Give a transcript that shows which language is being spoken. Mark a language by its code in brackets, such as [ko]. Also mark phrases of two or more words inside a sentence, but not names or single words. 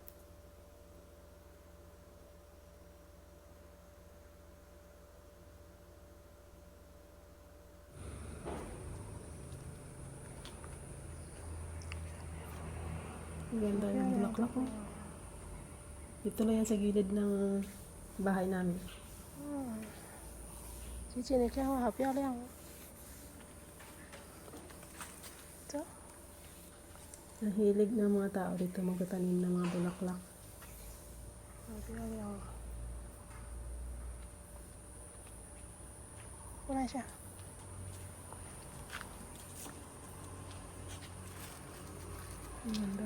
[tl] Ganda yung bulaklak ko. Dito lang yan sa gilid ng bahay namin. [zh] 姐姐，你这样好漂亮哦！走， [tl] Nahilig ng mga tao dito magtanim ng mga bulaklak. [zh] 好漂亮哦！过来一下。 [tl] Ang ganda.